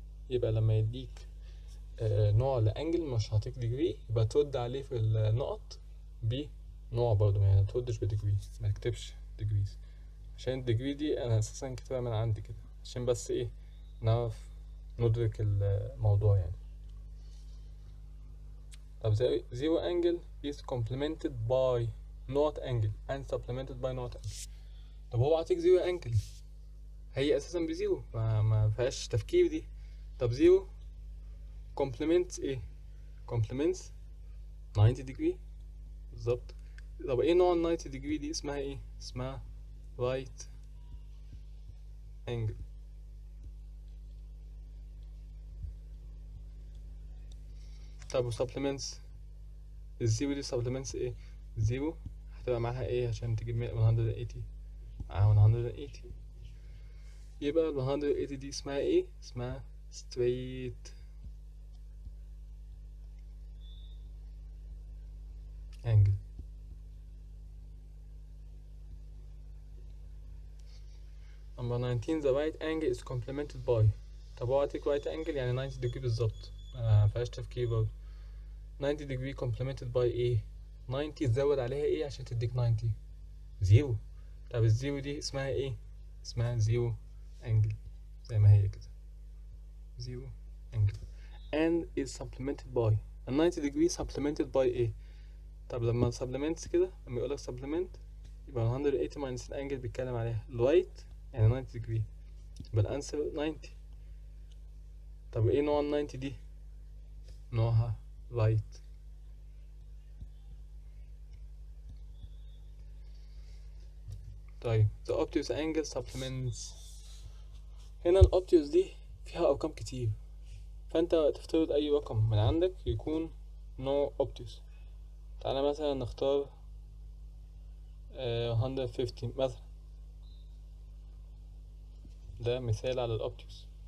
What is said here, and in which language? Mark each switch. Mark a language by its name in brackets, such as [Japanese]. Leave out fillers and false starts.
[Arabic] يبقى لما يديك نوع لانجل مش هعطيك ديجري يبقى ترد عليه في النقط بنوع برضه، يعني متردش بديجري، ما تكتبش ديجريز عشان الديجري دي انا اساسا كاتبها من عندي كده عشان بس ايه نعرف ندرك الموضوع يعني. طب [English] zero angle is complemented by not angle and supplemented by not angle. [Arabic] طب هو عطيك zero angle هي اساسا بزيرو ما فيهاش تفكير دي. طب زيرو complements ايه؟ complements 90 degree بالظبط. طب ايه نوع ال 90 degree دي؟ اسمها ايه؟ اسمها right angle. طب و supplements الزيرو دي supplements ايه؟ الزيرو هتبقى معاها ايه عشان تجيب 180 معاها 180 يبقى ال 180 دي اسمها ايه؟ اسمها straight angle. [English] Number 19 the right angle is complemented by. [Arabic] طب هو عطيك right angle يعني 90 degree بالظبط مفيهاش تفكير برضه. 90 degree complemented by ايه؟ 90 تزود عليها ايه عشان تديك 90؟ زيرو. طب الزيرو دي اسمها ايه؟ اسمها زيرو angle زي ما هي كده زيرو angle [English] and is supplemented by. [Arabic] ال 90 degree supplemented by ايه؟ طب لما supplements كده لما يقولك supplement يبقى 180 minus الانجل بيتكلم عليها right يعني 90 degree يبقى الانسر 90. طب ايه نوع ال 90 دي؟ نوعها right. طيب [English] the obtuse angle supplements. [Arabic] هنا ال obtuse دي فيها ارقام كتير فانت تفترض اي رقم من عندك يكون نوع obtuse. تعالى مثلا نختار 150 مثلا، ده مثال على الاوبتكس.